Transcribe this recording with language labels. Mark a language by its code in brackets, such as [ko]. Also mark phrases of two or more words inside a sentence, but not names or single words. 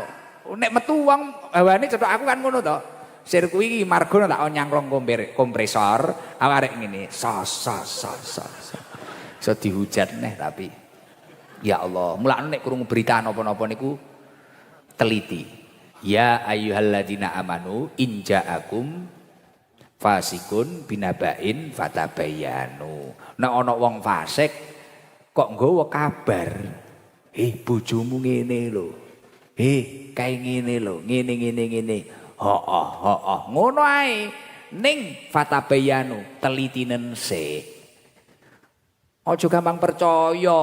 [jv] Nek metu wong hawane cetok aku kan ngono to. Sirku iki margo tak nyangklong kompresor, arek ngene. Sos. Iso dihujat neh tapi [ar] يا الله, [jv] mulane nek krungu berita napa-napa niku teliti. [ar] يا أيها الذين آمنوا إن جاءكم فاسق بنبإ فتبينوا. [jv] Nek ana wong fasik kok nggawa kabar, bojomu ngene lho. Kae ngene lho, ngene. Hooh. Ngono ae. Ning fatabayyanu telitinen sik. Aja gampang percaya.